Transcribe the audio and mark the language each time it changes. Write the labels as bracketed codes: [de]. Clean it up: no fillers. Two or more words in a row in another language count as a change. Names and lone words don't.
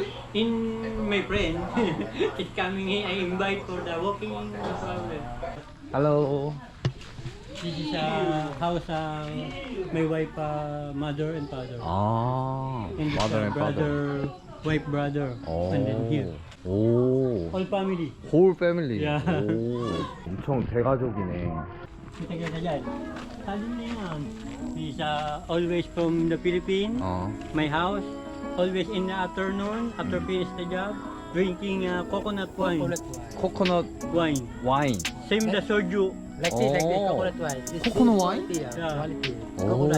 [en] In my friend is coming here, I invite for the walking, no problem. Hello. This is a house my wife, mother and father. And this Mother and brother, wife, brother. And then here. All family. Whole family. Yeah. [ko] 엄청 대가족이네. [tl] Taga sa dyan. Sabi na yan. [en] He's always from the Philippines. My house. Always in the afternoon, after finish the job, drinking coconut wine. Coconut Wine. wine. Same the soju. Like this, coconut wine. This is Coconut wine? quality, Yeah. quality. Coconut.